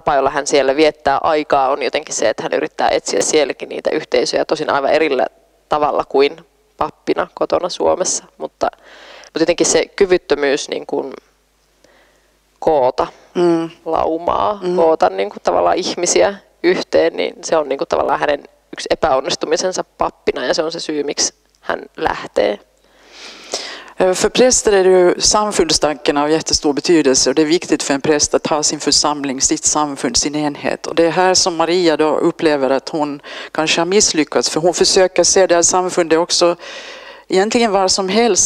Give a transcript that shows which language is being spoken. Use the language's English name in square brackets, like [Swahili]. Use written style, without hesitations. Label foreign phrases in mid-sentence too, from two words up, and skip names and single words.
[Finnish] tapa, jolla hän siellä viettää aikaa, on jotenkin se, että hän yrittää etsiä sielläkin niitä yhteisöjä, tosin aivan erillä tavalla kuin pappina kotona Suomessa, mutta jotenkin se kyvyttömyys niin kuin koota laumaa, koota niin kuin tavallaan ihmisiä yhteen, niin se on niin kuin tavallaan hänen yksi epäonnistumisensa pappina, ja se on se syy, miksi hän lähtee. [Swedish] För präster är ju samfundstanken av jättestor betydelse, och det är viktigt för en präst att ha sin församling, sitt samfund, sin enhet. Och det är här som Maria då upplever att hon kanske har misslyckats, för hon försöker se det här samfundet också egentligen var som helst.